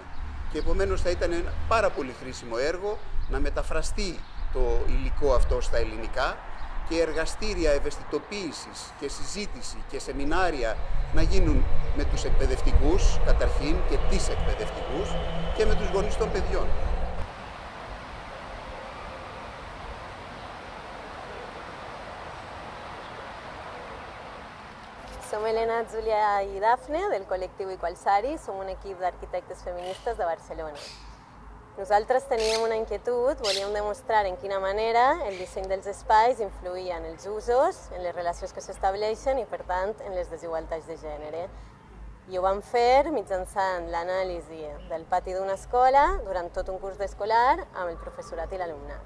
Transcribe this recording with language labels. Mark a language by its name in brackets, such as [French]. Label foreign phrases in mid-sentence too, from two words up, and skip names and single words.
[Greek] Και επομένως θα ήταν ένα πάρα πολύ χρήσιμο έργο να μεταφραστεί το υλικό αυτό στα ελληνικά και εργαστήρια ευαισθητοποίησης και συζήτηση και σεμινάρια να γίνουν με τους εκπαιδευτικούς καταρχήν και τις εκπαιδευτικούς και με τους γονείς των παιδιών. [Spanish] Soy Elena, Julia y Dafne del colectivo Igualsari. Somos un equipo de arquitectas feministas de Barcelona. [Catalan] Nosaltres teníem una inquietud, volíem demostrar en quina manera el disseny dels espais influïa en els usos, en les relacions que s'estableixen i, per tant, en les desigualtats de gènere. I ho vam fer mitjançant l'anàlisi del pati d'una escola durant tot un curs d'escolar amb el professorat i l'alumnat.